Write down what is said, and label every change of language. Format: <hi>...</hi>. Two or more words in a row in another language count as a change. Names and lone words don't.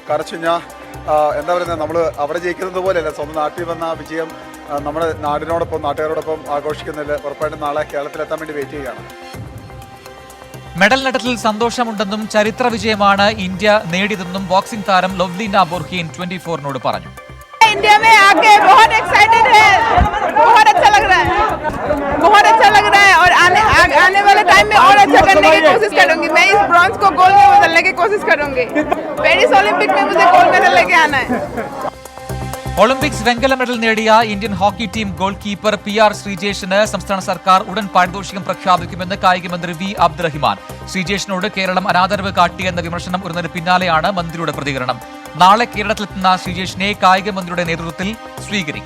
<ml>കാരണം എന്താ പറയുന്നത്, നമ്മൾ അവിടെ ജയിക്കുന്നത് പോലെയല്ല, സ്വന്തം നാട്ടിൽ വന്ന വിജയം നമ്മുടെ നാടിനോടൊപ്പം നാട്ടുകാരോടൊപ്പം ആഘോഷിക്കുന്നതിൽ ഉറപ്പായിട്ടും നാളെ കേരളത്തിലെത്താൻ വേണ്ടി വെയിറ്റ് ചെയ്യുകയാണ്. മെഡൽ നേട്ടത്തിൽ സന്തോഷമുണ്ടെന്നും ചരിത്ര വിജയമാണ് ഇന്ത്യ നേടിയതെന്നും ബോക്സിംഗ് താരം ലവ്ലിന ബോർഖിയൻ 24-നോട് പറഞ്ഞു.</ml> <hi>इंडिया में आके बहुत एक्साइटेड है, बहुत अच्छा लग रहा है, बहुत अच्छा लग रहा है और आने वाले टाइम में और अच्छा करने की कोशिश करूंगी. मैं इस ब्रॉन्ज को गोल्ड में बदलने की कोशिश करूंगी. पेरिस ओलंपिक में मुझे</hi> <en>gold medal</en> <hi>लेके आना है.</hi> <ml>ഒളിമ്പിക്സ് വെങ്കല മെഡൽ നേടിയ ഇന്ത്യൻ ഹോക്കി ടീം</ml> <en>goal keeper</en> <ml>PR ശ്രീജേഷിന് സംസ്ഥാന സർക്കാർ ഉടൻ പാരിതോഷികം പ്രഖ്യാപിക്കുമെന്ന് കായികമന്ത്രി V അബ്ദുറഹിമാൻ. ശ്രീജേഷിനോട് കേരളം അനാദരവ് കാട്ടിയെന്ന വിമർശനം ഉയർന്നതിന് പിന്നാലെയാണ് മന്ത്രിയുടെ പ്രതികരണം. നാളെ കേരളത്തിലെത്തുന്ന ശ്രീജേഷിനെ കായിക മന്ത്രിയുടെ നേതൃത്വത്തിൽ സ്വീകരിക്കും.</ml>